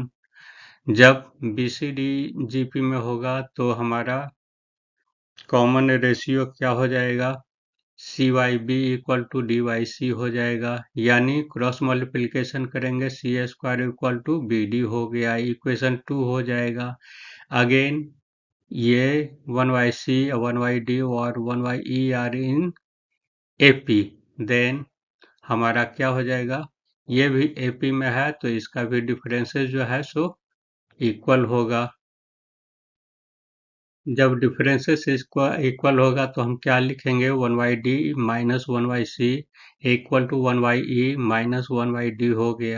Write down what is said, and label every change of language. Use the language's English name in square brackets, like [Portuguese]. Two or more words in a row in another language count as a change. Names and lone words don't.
[Hindi] जब बी सी डी जी पी में होगा तो हमारा [English] common ratio [Hindi] क्या हो जाएगा, [English] c y b equal to d y c [Hindi] हो जाएगा, यानी [English] cross multiplication [Hindi] करेंगे [English] c square equal to b d [Hindi] हो गया, इक्वेशन 2 हो जाएगा। अगेन ये 1 y c 1 y d और 1 y e [English] are in a p, then [Hindi] हमारा क्या हो जाएगा, ये भी एपी में है तो इसका भी डिफरेंसेस जो है सो इक्वल होगा। जब डिफरेंसेस इसको इक्वल होगा तो हम क्या लिखेंगे, [English] 1 y d minus 1 y c equal to 1 y e minus 1 y d [Hindi] हो गया।